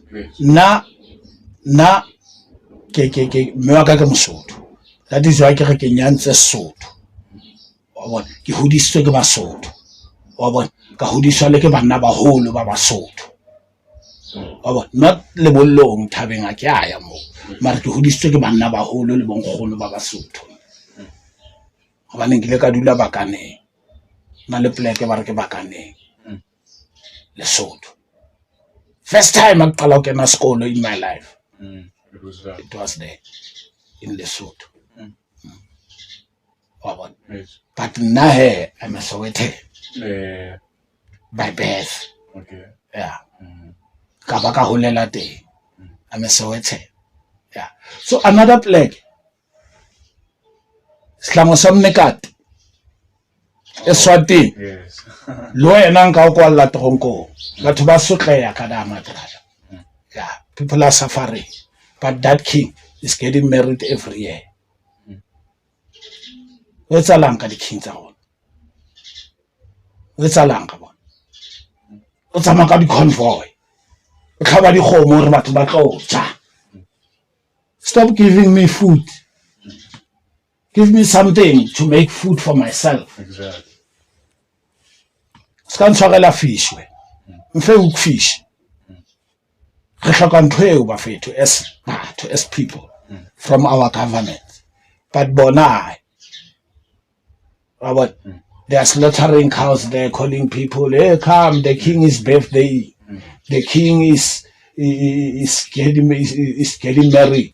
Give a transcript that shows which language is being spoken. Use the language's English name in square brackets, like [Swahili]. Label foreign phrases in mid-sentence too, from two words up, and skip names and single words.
[English] Yes. [Southern Sotho] na ke mme wa ka ke Mosotho, [English] that is why [Southern Sotho] ke re ke nyantse Sesotho wa bona, ke hodisitswe ke Basotho wa bona, ka hodiswa le ke banna baholo ba Basotho wa bona, not lebollong thabeng a ke a ya moo, mara ke hodisitswe ke banna baholo le bonkgono ba Basotho hobane ke le ka dula Bakaneng, na le pleke ba re ke Bakaneng Lesotho. [English] First time I [Southern Sotho] qala ho kena sekolo [English] in my life, It was that. it was there in Lesotho. [Southern Sotho] Wa bona, [English] Yes. but nna he I'm a Sowetan by birth. Okay. Yeah, [Southern Sotho] ka ba ka holela teng, [English] I'm a Sowetan. Yeah, so another plague, Sihlangu sa Mnekate Eswatini, Yes. [Southern Sotho] lo yena nka o kwalla toronkong, batho ba sotleha ka da matrata. [English] Yeah, people are suffering, but that king is getting married every year. [Southern Sotho] O etsahalang ka di-king tsa rona? O etsahalang ka bona? O tsamaya ka di-convoy, o tlhaba dikgomo hore batho ba tlo ja. [English] Stop giving me food. Give me something to make food for myself. Exactly. [Southern Sotho] Ska ntshwarela fish we. Mfe [English] hook fish. [Southern Sotho] Re hloka ntho eo bafethu as batho, [English] as people from our government. But bona they are slaughtering cows there, calling people, hey, come, the king is birthday. The king is getting married.